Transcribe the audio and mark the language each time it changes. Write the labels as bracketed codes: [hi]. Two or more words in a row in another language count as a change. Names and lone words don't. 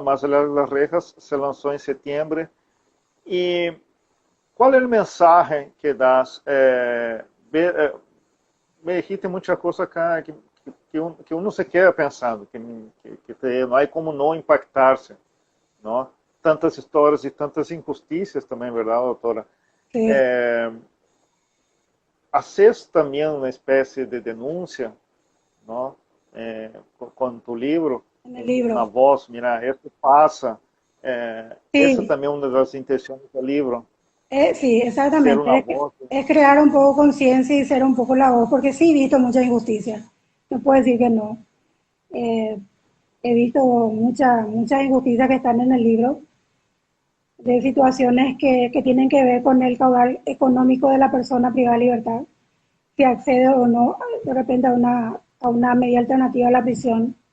[es] Más allá de las rejas se lanzó en septiembre. ¿Y cuál es el mensaje que das? Me dijiste muchas cosas acá que uno se queda pensando, no hay como no impactarse, ¿no? [pt] Tantas histórias e tantas injusticias também, verdade, doutora? [es] Sí, [pt] Haces também uma espécie de denúncia, não? Com tu livro, [es] en el libro. [pt] na voz, mira, isso passa. Essa [es] Sí, [pt] também é uma das intenções do livro, [es] sí, [pt] ser uma [es] exactamente. [pt] voz. [es] Es crear un poco conciencia y ser un poco la voz, porque sí he visto mucha injusticia. No puedo decir que no. Eh, He visto muchas injusticias que están en el libro, de situaciones que tienen que ver con el caudal económico de la persona privada de libertad, si accede o no de repente a una medida alternativa a la prisión.